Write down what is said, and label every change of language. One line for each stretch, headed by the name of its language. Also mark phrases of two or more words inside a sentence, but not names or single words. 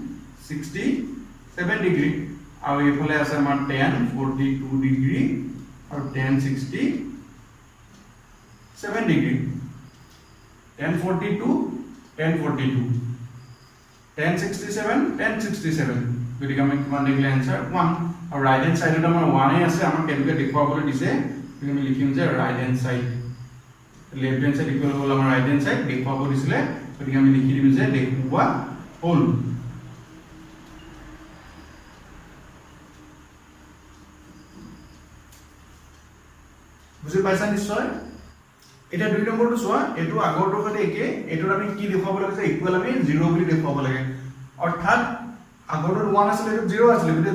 Assamese: 67 ডিগ্ৰী আৰু এইফালে আছে আমাৰ tan 42 ডিগ্ৰী আৰু tan 67 ডিগ্ৰী tan 42 tan 42 tan 67 tan 67 গতিকে আমি কিমান দেখিলে आंसर 1 আৰু
English: right hand side
Assamese: আমাৰ 1 এ আছে আমাৰ কেনেকৈ দেখুৱাবলৈ দিছে আমি লিখিম যে
English: right hand side left hand side equal
Assamese: হল আমাৰ
English: right hand side
Assamese: দেখুৱাব দিছিলে গতিকে আমি লিখি দিম যে দেখুৱা হল বুজি পাইছা নিশ্চয় এটা 2 নম্বৰটো চোৱা এটো আগৰটো সৈতে একে এটো আমি কি দেখুৱাব লাগে যে ইকুয়াল আমি 0 বুলি দেখুৱাব লাগে অৰ্থাৎ আগৰটো 1 আছিল এটো 0 আছিল গতিকে